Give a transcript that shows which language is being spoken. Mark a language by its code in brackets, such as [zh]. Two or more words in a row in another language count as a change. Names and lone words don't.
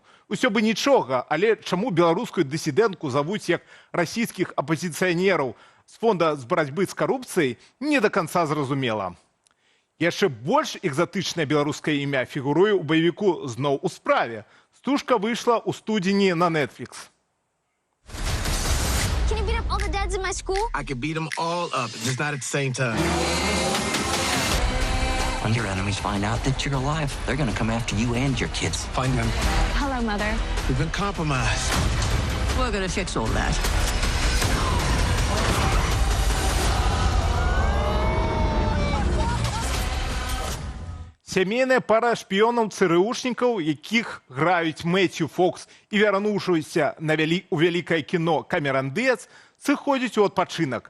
[be] Усё бы нічога, але чаму беларускую дысідэнтку завуць як расійскіх апазіцыянераў з фонда з барацьбы з карупцыяй, не да канца зразумела. Яшчэ больш экзатычнае беларускае імя фігуруе ў баевіку «Зноў у справе». Стужка выйшла ў студзені на Netflix. [en] Can you beat up all the dads in my school? I could beat them all up, just not at the same time. When your enemies find out that you're alive, they're gonna come after you and your kids. Find them. Hello, Mother. We've been compromised. We're gonna fix all that. [be] Сямейная пара шпіёнаў-цырыушнікаў, якіх граюць Мэцью Фокс і вярнуўшыся у вялікае кіно Камеран Дыяц, сыходзіць у адпачынак.